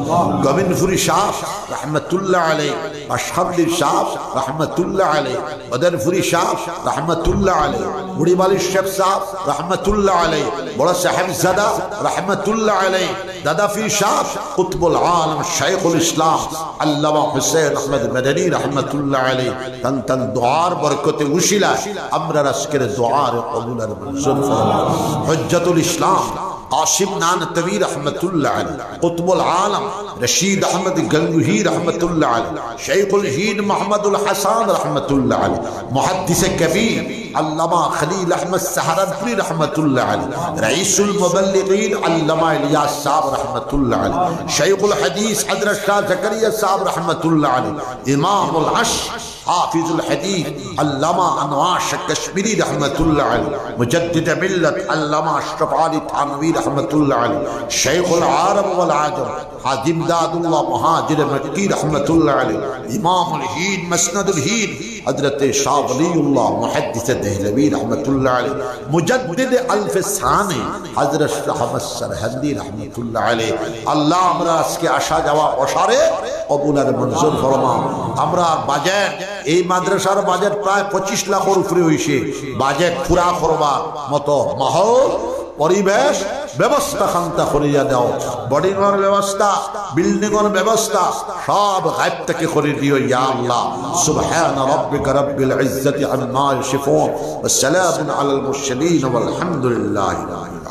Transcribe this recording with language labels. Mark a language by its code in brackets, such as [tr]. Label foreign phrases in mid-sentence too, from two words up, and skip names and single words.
[bn] গোবিন্দপুরি শাহ [ar] رحمة الله عليه [bn] আশহাবুল শাহ [ar] رحمة الله عليه [bn] বদরপুরি শাহ [ar] رحمة الله عليه [bn] বুড়িবালি শেখ শাহ [ar] رحمة الله عليه [bn] বড় সাহেবজাদা [ar] رحمة الله عليه [bn] দাদাফি শাহ কুতুবুল আলম শাইখুল ইসলাম আল্লামা হুসাইন আহমদ মাদানী [ar] رحمة الله عليه [bn] তন দুআর বরকতে উশিলা আমরা আজকের দুআর কবুলের মঞ্জুর ফরমাও [ur] হুজ্জাতুল ইসলাম قاسم نانتوی رحمت اللہ علیہ قطب العالم رشید احمد گنگوہی رحمت اللہ علیہ شیخ الہین محمد الحسان رحمت اللہ علیہ محدث کبیر علامہ خلیل احمد سہارنپوری رحمت اللہ علیہ رئیس المبلغین علامہ الیاس صاحب رحمت اللہ علیہ شیخ الحدیث حضرت شاہ زکریا صاحب رحمت اللہ علیہ امام العشر حافظ الحديث علامہ انوار کشمیری رحمت اللہ علیہ مجدد ملت علامہ اشرف علی تھانوی رحمت اللہ علیہ شیخ العرب والعجم حاجی امداد اللہ مہاجر مکی رحمت اللہ علیہ امام الہین مسند الہین حضرت شاہ ولی اللہ محدث دہلوی رحمت اللہ علیہ مجدد الف ثانی حضرت شاہ احمد سرہندی رحمت اللہ علیہ اللہ [bn] আমরা আজকে আসা যাওয়া অসারে কবুলের মঞ্জুর ফরমাও আমরা বাজেট এই মাদ্রাসার বাজেট প্রায় 25 লাখের উপরে হইছে বাজেট পুরা করবার মতো মাহৌল পরিবেশ ব্যবস্থা খান্তা করিয়া দাও বডিংয়ের ব্যবস্থা বিল্ডিংয়ের ব্যবস্থা সব গায়ব থেকে করে দিও [ar] يا الله سبحان ربك رب العزة عما يصفون وسلام على المرسلين والحمد لله